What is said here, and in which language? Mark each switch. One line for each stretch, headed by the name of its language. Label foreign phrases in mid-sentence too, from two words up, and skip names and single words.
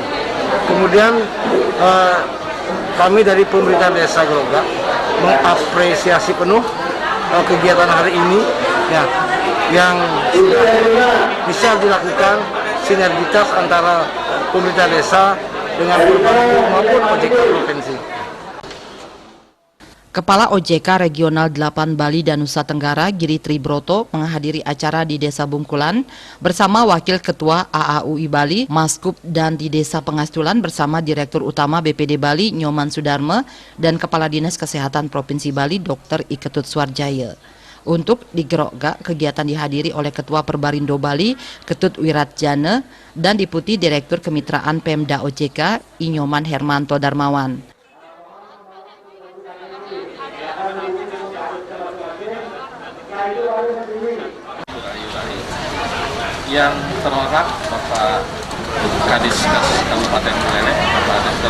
Indonesian: Kemudian kami dari pemerintah Desa Groga mengapresiasi penuh kegiatan hari ini ya, yang bisa dilakukan sinergitas antara pemerintah desa dengan Perbarindo maupun OJK Provinsi. Kepala OJK Regional 8 Bali dan Nusa Tenggara, Giri Tribroto, menghadiri acara di Desa Bungkulan bersama Wakil Ketua AAUI Bali, Maskup, dan di Desa Pengastulan bersama Direktur Utama BPD Bali, Nyoman Sudarme, dan Kepala Dinas Kesehatan Provinsi Bali, Dr. Iketut Suarjaya. Untuk di Groga, kegiatan dihadiri oleh Ketua Perbarindo Bali, Ketut Wiratjana, dan Deputi Direktur Kemitraan Pemda OJK, Inyoman Hermanto Darmawan. Yang terhormat Bapak Kadis Kabupaten Buleleng, Bapak Dr.